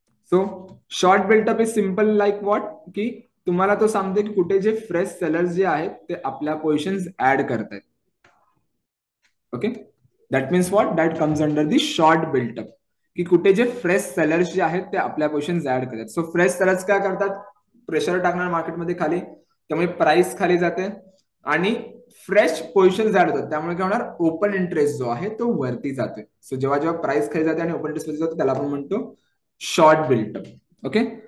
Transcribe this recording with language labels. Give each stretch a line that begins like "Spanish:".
English: So short built up is simple like what?
Marathi: की तुम्हाला तो सांगते की कुठे जे फ्रेश सेलर्स जे आहेत ते आपल्या पोझिशन्स ऍड करतायत.
English: Okay. That means what? That comes under the short built up.
Marathi: की कुठे जे फ्रेश सेलर्स जे आहेत ते आपल्या पोझिशन्स ऍड करतात. सो फ्रेश सेलर्स काय करतात? प्रेशर टाकणार मार्केटमध्ये खाली, त्यामुळे प्राइस खाली जाते आणि फ्रेश पोझिशन्स ऍड होतात. त्यामुळे काय होणार? ओपन इंटरेस्ट जो आहे तो वरती जातोय. सो जेव्हा जेव्हा प्राइस खाली जाते आणि ओपन इंटरेस्ट वरती जातो त्याला आपण म्हणतो शॉर्ट बिल्टअप. ओके.